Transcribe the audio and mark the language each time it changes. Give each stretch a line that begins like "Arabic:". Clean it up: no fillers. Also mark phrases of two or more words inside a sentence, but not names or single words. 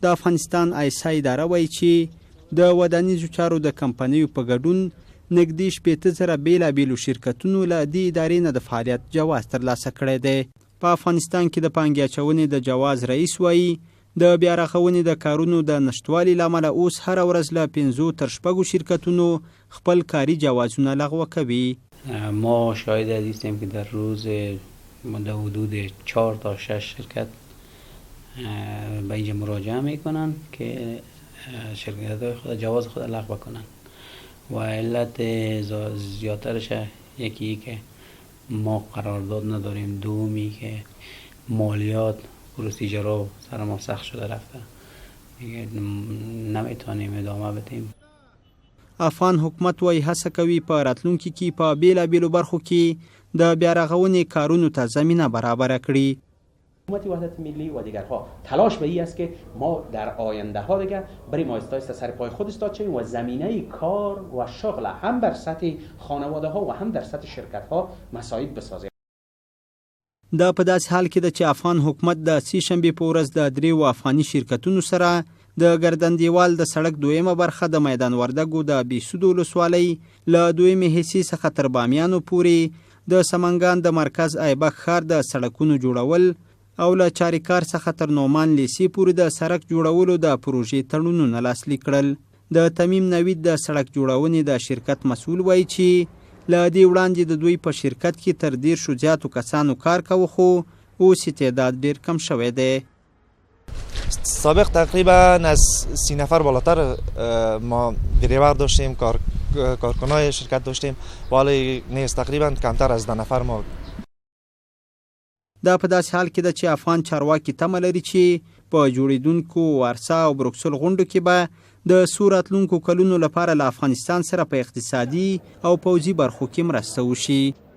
Pashto: د افغانستان ایسا اداره وایي چې د ودانیزو چارو د کمپنیو په ګډون نږدې 60,000 بېلابېلو شرکتونو له دې ادارې نه د فعالیت جواز ترلاسه کړی دی. په افغانستان کې د پانګې اچونې د جواز رئیس وایي د بیا رغونې د کارونو د نشتوالي له امله اوس هره ورځ له 5 تر 6 شرکتونو خپل کاري جوازونه لغوه کوي.
Persian: ما شاهد هستیم که در روز در حدود 4 تا 6 شرکت به اینجا مراجعه میکنن که شرکت خود جواز خود لغو کنن و علت زیادترش یکی که ما قرارداد نداریم، دومی که مالیات پروسیجرها سر ما سخت شده رفته، نمیتونیم ادامه بدیم.
Pashto: افغان حکومت وایي هڅه کوي په راتلونکي کې په بیلابیلو برخو کې د بیا رغونې کارونو ته زمینه برابره کړي.
Persian: حکومت وحدت ملی و دیگرها تلاش به این است که ما در آینده ها دیگر بریم آهسته آهسته سر پای خود استاد شویم و زمینه کار و شغل هم بر سطح خانواده ها و هم در سطح شرکت ها مساعد بسازیم.
Pashto: دا په داسې حال کې ده چې افغان حکومت د سې شنبې په ورځ د 3 افغاني شرکتونو سره د ګردن دیوال د سړک دویمه برخه د میدان وردګو د بیسودو ولسوالۍ له دویمې حصې څخه تر بامیانو پورې د سمنګان د مرکز ایبک ښار د سړکونو جوړول او له چاریکار څخه تر نومان لیسې پورې د سړک جوړولو د پروژې تړونونه لاسلیک کړل. د تمیم نوید د سړک جوړونې د شرکت مسؤل وایي چې له دې وړاندې د دوی په شرکت کې تر 10 زیاتو کسانو کار کوي، خو اوس تعداد ډېر کم شوی دی.
Persian: سابق تقریبا از 30 نفر بالاتر ما دریور داشتیم، کارکنای شرکت داشتیم، ولی نیست تقریبا کمتر از 10 نفر ما.
Pashto: دا په داسې حال کې ده چې افغان چارواکي تمه لري چې په جوړیدونکو وارسا او بروکسل غونډو کې به د څو راتلونکو کلونو لپاره له افغانستان سره په اقتصادي او پوځي برخو کې مرسته وشي.